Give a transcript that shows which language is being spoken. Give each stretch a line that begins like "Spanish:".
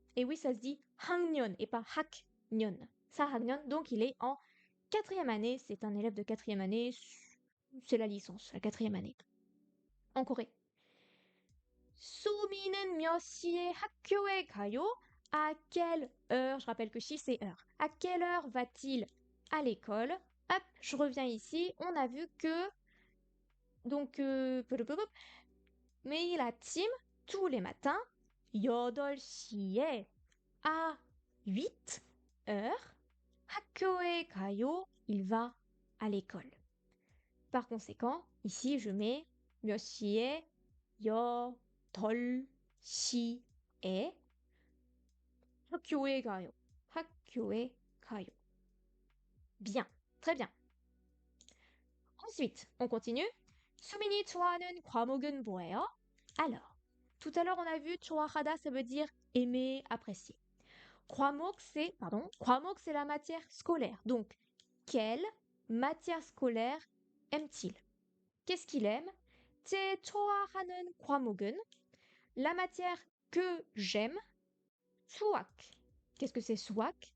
French: Et oui, ça se dit 학년 et pas 학년.
Korean: 사학년,
French: donc il est en quatrième année. C'est un élève de quatrième année. C'est la licence, la quatrième année. En Corée.
Korean: 수미는 몇 시에 학교에 가요?
French: À quelle heure? Je rappelle que chi c'est heure. À quelle heure va-t-il à l'école? Hop, je reviens ici. On a vu que donc mais il a team tous les matins
Korean: 8시에
French: à 8 heures
Korean: 학교에 가요.
French: Il va à l'école. Par conséquent, ici je mets
Korean: 몇 시에 8시에 학교에 가요. 학교에 가요.
French: Bien, très bien. Ensuite, on continue.
Korean: 수민이 좋아하는 과목은 뭐예요?
French: Alors, tout à l'heure on a vu 좋아하다, ça veut dire aimer, apprécier. 과목 c'est la matière scolaire. Donc, quelle matière scolaire aime-t-il? Qu'est-ce qu'il aime?
Korean: 제 좋아하는 과목은
French: la matière que j'aime, 수학. Qu'est-ce que c'est 수학?